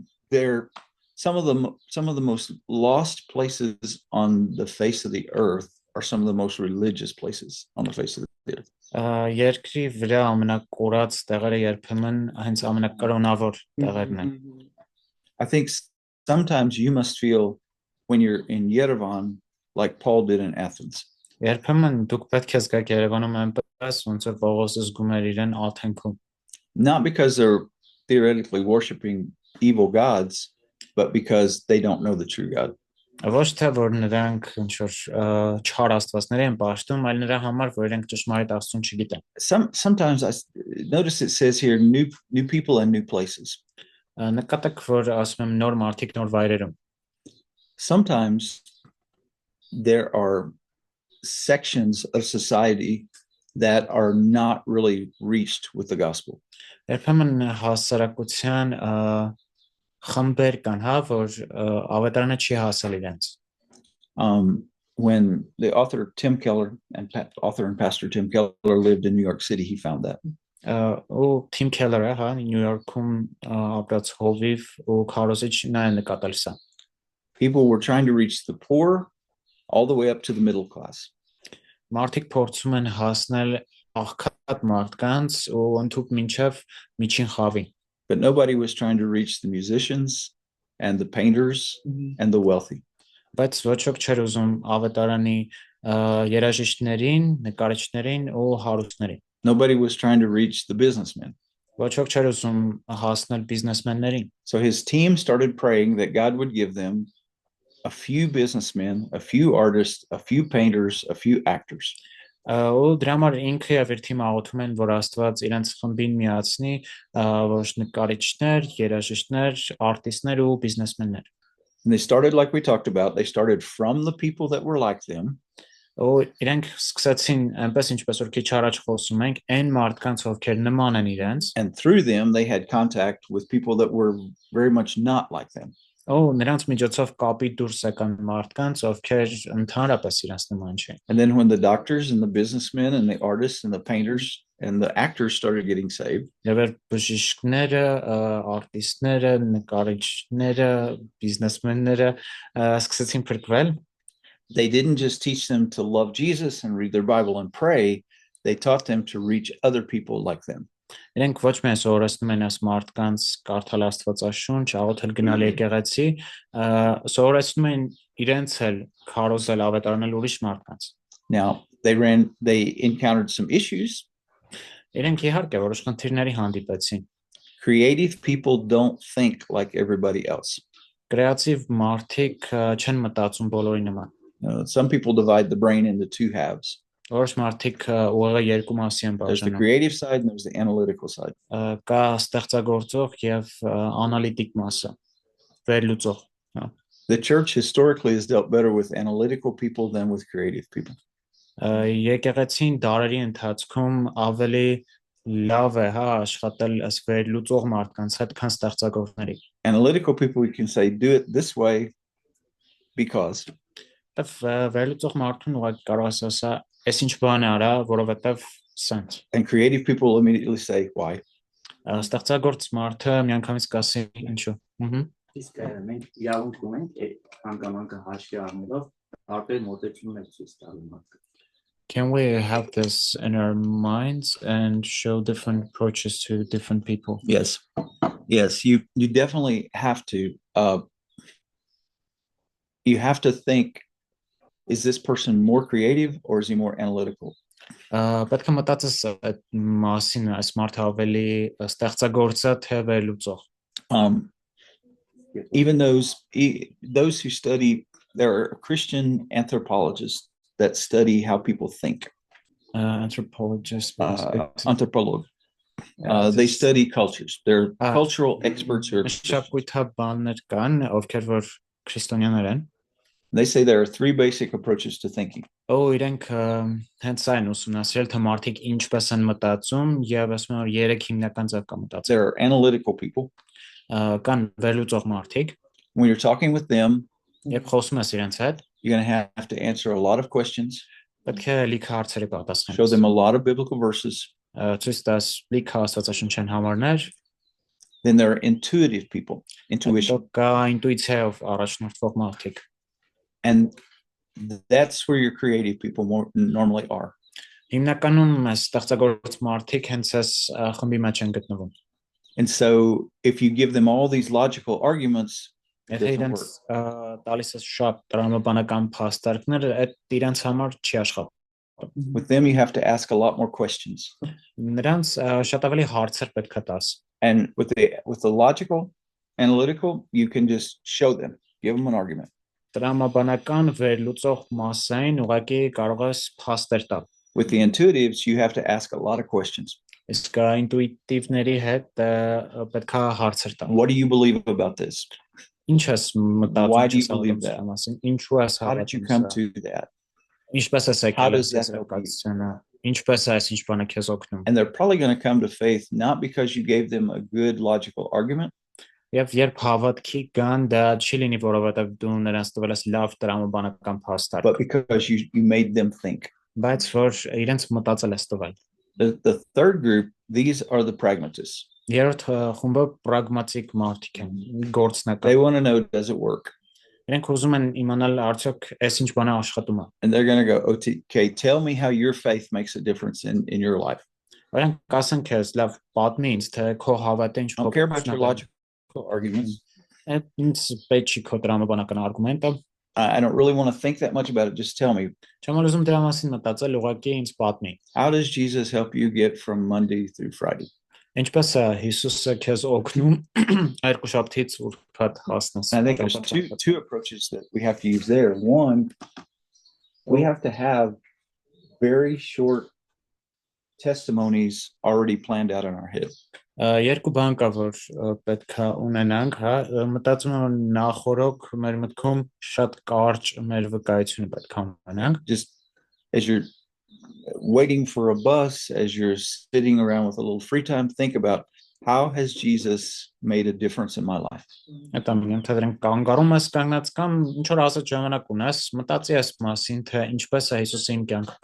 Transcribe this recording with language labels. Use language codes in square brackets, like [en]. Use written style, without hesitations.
[en] they're some of the most lost places on the face of the earth are some of the most religious places on the face of the earth. [hy] Երկրի վրա ամենակորած տեղերը երբեմն հենց ամենակրոնավոր տեղերն են։ [en] I think sometimes you must feel when you're in Yerevan like Paul did in Athens. [hy] Երբեմն դուք պետք է զգաք Երևանում այնպես, ոնց որ Պողոսը զգում էր իրեն Աթենքում։ [en] Not because they're theoretically worshiping evil gods, but because they don't know the true God. [hy] Ոչ թե որ նրանք ինչ որ չար աստվածներ են պաշտում, այլ նրա համար որ իրենք ճշմարիտ Աստծուն չգիտեն։ [en] Sometimes I notice it says here new people and new places. [hy] Նկատեք որ ասում եմ նոր մարդիկ նոր վայրերում։ [en] Sometimes there are sections of society that are not really reached with the gospel. [hy] Երբեմն հասարակության խմբեր կան, հա, որ ավետարանը չի հասել իրենց։ [en] When the author Tim Keller and pastor Tim Keller lived in New York City, he found that. [hy] Ու Tim Keller-ը, հա, Նյու Յորքում ապրած հովիվ ու քարոզիչ նա է նկատել սա։ [en] People were trying to reach the poor all the way up to the middle class. [hy] Մարդիկ փորձում են հասնել աղքատ մարդկանց ու ընդհանուր մինչև միջին խավի։ [en] But nobody was trying to reach the musicians and the painters and the wealthy. [hy] Բայց ոչ ոք չէր ուզում ավետարանի երաժիշտներին, նկարիչներին ու հարուստներին։ [en] Nobody was trying to reach the businessmen. [hy] Ոչ ոք չէր ուզում հասնել բիզնեսմեններին։ [en] So his team started praying that God would give them a few businessmen, a few artists, a few painters, a few actors. [hy] Ու դրա համար ինքը եւ իր թիմը աղոթում են, որ Աստված իրենց խմբին միացնի ոչ նկարիչներ, երաժիշտներ, արտիստներ ու բիզնեսմեններ։ [en] And they started like we talked about, they started from the people that were like them. [hy] Ու իրենք սկսեցին այնպես ինչպես որ քիչ առաջ խոսում ենք, այն մարդկանց ովքեր նման են իրենց, [en] and through them they had contact with people that were very much not like them. [hy] Ու նրանց միջոցով կապի դուրս եկան մարդկանց, ովքեր ընդհանրապես իրենց նման չէին։ [en] And then when the doctors and the businessmen and the artists and the painters and the actors started getting saved, [hy] Եվ բժիշկները, արտիստները, նկարիչները, բիզնեսմենները սկսեցին փրկվել, [en] they didn't just teach them to love Jesus and read their Bible and pray, they taught them to reach other people like them. [hy] Իրենք ոչ միայն սովորեցնում են այս մարդկանց կարդալ Աստվածաշունչ, աղոթել գնալ եկեղեցի, սովորեցնում են իրենց էլ քարոզել ավետարանել ուրիշ մարդկանց։ [en] Now, they encountered some issues. [hy] Իրենք իհարկե որոշ խնդիրների հանդիպեցին։ [en] Creative people don't think like everybody else. [hy] Կրեատիվ մարդիկ չեն մտածում բոլորի նման։ [en] Some people divide the brain into two halves. [hy] Որոշ մարդիկ ուղղակի երկու մասի են [en] There's the [hy] բաժանում։ [en] creative side and there's the analytical side. [hy] Կա ստեղծագործող եւ անալիտիկ մասը, վերլուծող։ [en] The church historically has dealt better with analytical people than with creative people. [hy] Եկեղեցին դարերի ընթացքում ավելի լավ է, հա, աշխատել այս վերլուծող մարդկանց հետ, քան ստեղծագործների։ [en] Analytical people, we can say, do it this way because. [hy] Վերլուծող մարդուն ուղղակի կարող ես ասա, այս ինչ բան է արա, որովհետև սենց։ [en] And creative people immediately say, why? [hy] Ստեղծագործ մարդը միանգամից կասի ինչու։ Իսկ մենք իրավունք ունենք հանգամանքը հաշվի առնելով տարբեր մոտեցումներ ցույց տալու մարդկանց։ [en] Can we have this in our minds and show different approaches to different people? Yes. Yes, you definitely have to. You have to think, is this person more creative or is he more analytical? [hy] Պետք է մտածես այդ մասին, այս մարդը ավելի ստեղծագործ է թե վերլուծող։ [en] Even those who study, there are Christian anthropologists that study how people think. Anthropologists. Anthropologue. They study cultures. They're cultural experts. [hy] Շապկույթաբաններ կան, ովքեր որ քրիստոնյաներ են։ [en] They say there are three basic approaches to thinking. [hy] Իրենք հենց այն ուսումնասիրել թե մարդիկ ինչպես են մտածում եւ ասում են որ երեք հիմնական ձև կա մտածել։ [en] There are analytical people. [hy] Կան վերլուծող մարդիկ, [en] When you're talking with them, [hy] երբ խոսում ես իրենց հետ, [en] you're going to have to answer a lot of questions, [hy] պետք է լիքը հարցերի [en] show [hy] պատասխանես։ [en] them a lot of biblical verses. [hy] Ցույց տաս լիքը աստվածաշնչյան համարներ, [en] Then there are intuitive people, intuition. [hy] կա ինտուիցիայով առաջնորդվող մարդիկ։ [en] And that's where your creative people normally are. Հիմնականում ստեղծագործ մարդիկ հենց այս խմբի մեջ են գտնվում։ And so if you give them all these logical arguments, it doesn't [hy] իրենց [en] work. [hy] տալիս ես շատ տրամաբանական փաստարկներ, այդ իրենց համար չի աշխատում։ [en] With them, you have to ask a lot more questions. [hy] Նրանց շատ ավելի հարցեր պետք է տաս։ [en] And with the logical, analytical, you can just show them, give them an argument. [hy] Տրամաբանական վերլուծող մասային ուղղակի կարող ես փաստեր տալ։ [en] With the intuitives, you have to ask a lot of questions. [hy] Իսկ ինտուիտիվների հետ պետք է հարցեր տալ։ [en] What do you believe about this? [hy] Ինչ ես մտածում [en] Why do you [hy] ես [en] believe [hy] հավատացության [en] that? [hy] մասին։ Ինչու ես [en] How did you [hy] հավատում [en] come [hy] սա։ [en] to that? [hy] Ինչպես ես [en] How [hy] եկել [en] does [hy] ես [en] that help you? [hy] հասկացությունը։ Ինչպես է այս ինչ բանը քեզ օգնում։ [en] And they're probably going to come to faith not because you gave them a good logical argument, [hy] Եվ երբ հավատքի կան, դա չի լինի, որովհետև դու նրանց տվել ես լավ տրամաբանական փաստարկ, [en] but because you made them think. [hy] բայց որ իրենց մտածել ես տվել։ [en] The third group, these are the pragmatists. [hy] Երրորդ խումբը պրագմատիկ մարդիկ են, [en] They [hy] գործնական։ [en] want to know, does it work? [hy] Իրենք ուզում են իմանալ արդյոք այս ինչ բանը աշխատում է։ [en] And they're going to go, okay, tell me how your faith makes a difference in your life. [hy] Իրենք կասեն քեզ, լավ, պատմի ինձ, թե քո հավատը ինչ [en] I don't care about your logical arguments. [hy] Այդ ինձ պետք չի քո տրամաբանական արգումենտը։ [en] I don't really want to think that much about it. Just tell me, [hy] Չեմ ուզում դրա մասին մտածել, ուղղակի ինձ պատմի։ [en] how does Jesus help you get from Monday through Friday? [hy] Ինչպես է Հիսուսը քեզ օգնում երկուշաբթից ուրբաթ հասնես։ [en] And I think there's two approaches that we have to use there. One, we have to have very short testimonies already planned out in our head. [hy] Երկու բան կա, որ պետք է ունենանք, հա, մտածում եմ նախորոք մեր մտքում շատ կարճ մեր վկայությունը պետք է ունենանք։ [en] Just as you're waiting for a bus, as you're sitting around with a little free time, think about how has Jesus made a difference in my life? [hy] Այդ ամենը թե դրանք կանգառում ես կանգնած կամ ինչ որ ասած ժամանակ ունես, մտածի այս մասին, թե ինչպես է Հիսուսը իմ կյանքը